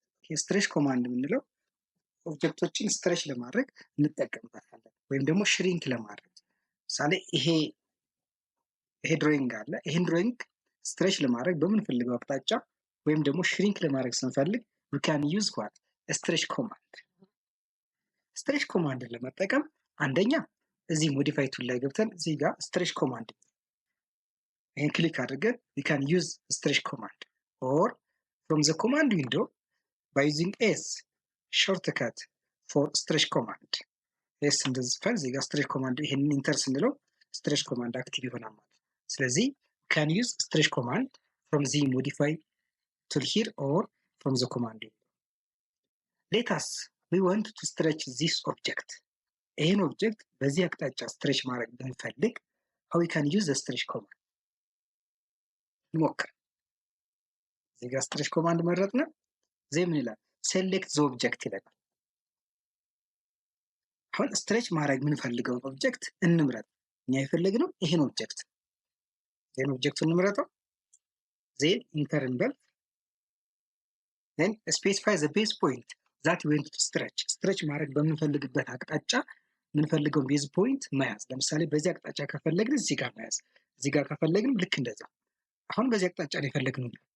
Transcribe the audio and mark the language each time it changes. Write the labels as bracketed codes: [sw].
[am] stretch command የምንለው ኦብጀክቶችን ስትሬች ለማድረግ እንጠቀምበታለን ወይም ደግሞ ሽሪንክ ለማድረግ። ምሳሌ ይሄ ድሮይንግ አለ። ይሄን ድሮይንግ ስትሬች ለማድረግ በምንፈልገው አቅጣጫ ወይም ደግሞ ሽሪንክ ለማድረግ ስንፈልግ [en] we can use what? stretch command. stretch commandን [am] ለመጠቀም አንደኛ እዚህ ሞዲፋይ ቱል ላይ ገብተን እዚህ ጋር [en] stretch command and click [am] አድርገን [en] we can use stretch command or from the command window by using S shortcut for stretch command. [am] S እንደዚህ ፋይል እዚህ ጋር stretch command ይሄንን ኢንተር ስንለው stretch command አክቲቭ ይሆናል ማለት። ስለዚህ [en] can use stretch command from the modify tool here or from the command window. Let us we want to stretch this object. [am] ይሄን ኦብጀክት በዚህ አቅጣጫ stretch ማድረግ ብንፈልግ [en] how we can use the stretch command [am] እንሞክር። እዚህ ጋር stretch command መረጥን። እዚህ ምን ይላል? [en] select the object [am] ይላል። አሁን stretch ማድረግ የምንፈልገውን ኦብጀክት እንምረጥ። እኛ የፈለግነው ይሄን ኦብጀክት እንምረጠው። then enter እንበል። [en] then specify the base point that we want to stretch [am] ማድረግ በምንፈልግበት አቅጣጫ የምንፈልገውን ቤዝ ፖይንት መያዝ። ለምሳሌ በዚህ አቅጣጫ ከፈለግን እዚህ ጋር መያዝ፣ እዚህ ጋር ከፈለግን ልክ እንደዛ። አሁን በዚህ አቅጣጫ ላይ የፈለግነው